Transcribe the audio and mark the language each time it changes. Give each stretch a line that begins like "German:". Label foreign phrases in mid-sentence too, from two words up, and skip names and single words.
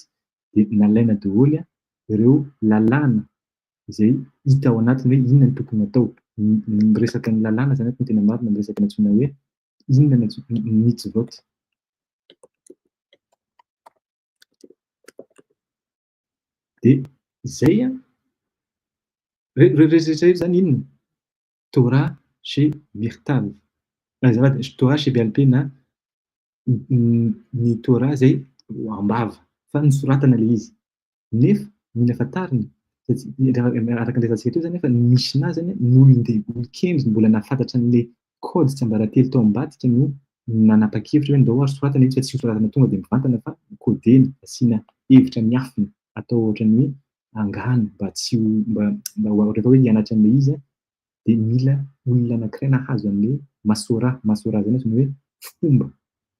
Malagasy: Dia nalaina daholo ireo lalàna izay hita ao anatiny hoe inona no tokony atao. Miresaka ny lalàna zany no tena marina, miresaka ny antsoina hoe inona ny mitzvot. Dia izay rehetrarehetra zany inona?
Hebrew: תורה שבכתב, תורה שבעל פה
Malagasy: na ny Torah izay ambava fa nisoratana ilay izy. Nefa mila fantarina araka ny resantsika teo zany fa ny Mishna zany olon-kendry mbola nahafantatra an'ilay kody tsy ambaratelo tao ambadika no nanapa-kevitra hoe ndao ary soratana izy fa tsy soratana tonga dia mivantana fa kodena, asiana hevitra miafina atao ohatran'ny hoe angano mba tsy rehefa hoe hianatra an'ilay izy dia mila olona anankiray nahazo an'ilay masora zany antsoina hoe fomba